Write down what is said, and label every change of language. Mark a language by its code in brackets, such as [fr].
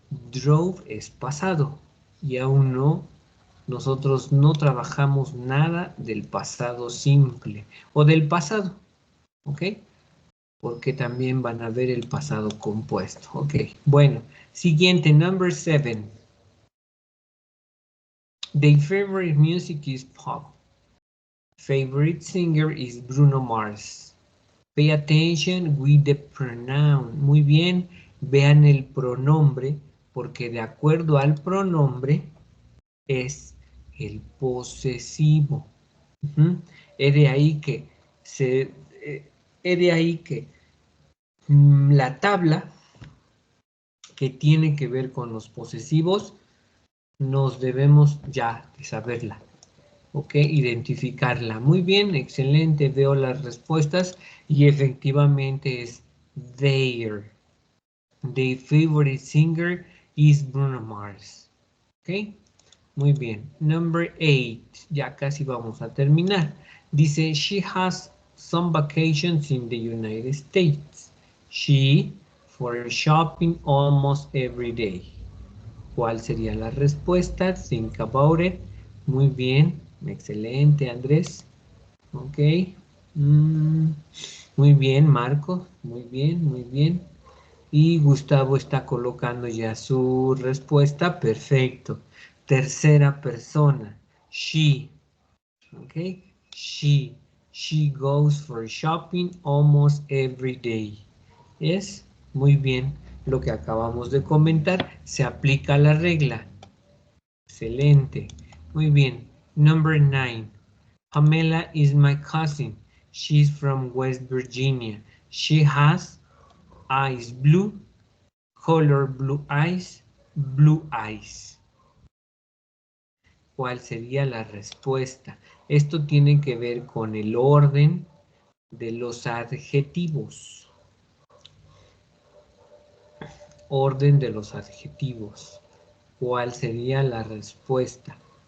[es] Drove es pasado y aún no, nosotros no trabajamos nada del pasado simple o del pasado, ¿ok? Porque también van a ver el pasado compuesto, ¿ok? Bueno, siguiente, [en] number 7. Their favorite music is pop. Favorite singer is Bruno Mars. Pay attention with the pronoun. [es] Muy bien, vean el pronombre, porque de acuerdo al pronombre es el posesivo. Es de ahí que la tabla que tiene que ver con los posesivos nos debemos ya de saberla. ¿Ok? Identificarla. Muy bien, excelente. Veo las respuestas y efectivamente es their. [en] Their favorite singer is Bruno Mars. [es] ¿Ok? Muy bien. [en] Number 8. [es] Ya casi vamos a terminar. Dice, [en] she has some vacations in the United States. She for shopping almost every day. [es] ¿Cuál sería la respuesta? [en] Think about it. [es] Muy bien. Excelente, Andrés. Ok. Muy bien, Marco. Muy bien, muy bien. Y Gustavo está colocando ya su respuesta. Perfecto. Tercera persona. She. Ok. She. [en] She goes for shopping almost every day. [es] Es muy bien lo que acabamos de comentar. Se aplica la regla. Excelente. Muy bien. [en] Number 9. Pamela is my cousin. She's from West Virginia. She has eyes blue, color blue eyes, blue eyes. [es] ¿Cuál sería la respuesta? Esto tiene que ver con el orden de los adjetivos. Orden de los adjetivos. ¿Cuál sería la respuesta?